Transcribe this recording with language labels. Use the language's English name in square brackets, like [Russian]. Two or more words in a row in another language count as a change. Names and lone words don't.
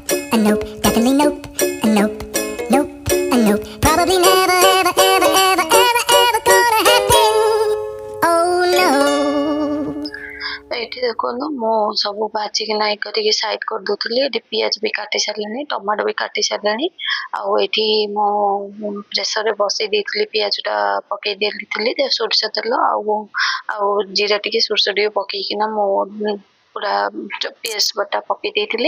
[English] a nope, definitely nope, a nope, nope, a nope. Probably never, ever, ever, ever, ever, ever gonna happen. Oh no. [Odia] ଏଇଠି ଦେଖନ୍ତୁ ମୁଁ ସବୁ ଭାଜିକି ନାଇ କରିକି ସାଇଡ୍ କରିଦେଉଥିଲି। ଏଠି ପିଆଜ ବି କାଟି ସାରିଲିଣି, ଟମାଟୋ ବି କାଟି ସାରିଲିଣି। ଆଉ ଏଠି ମୁଁ ପ୍ରେସରରେ ବସେଇ ଦେଇଥିଲି, ପିଆଜଟା ପକେଇ ଦେଇଥିଲି, ସୋରିଷ ତେଲ ଆଉ ଜିରା ଟିକେ ସୋରିଷ ଟିକେ ପକେଇକିନା ମୁଁ ପୁରା ପେଷ୍ଟ ବଟା ପକେଇ ଦେଇଥିଲି।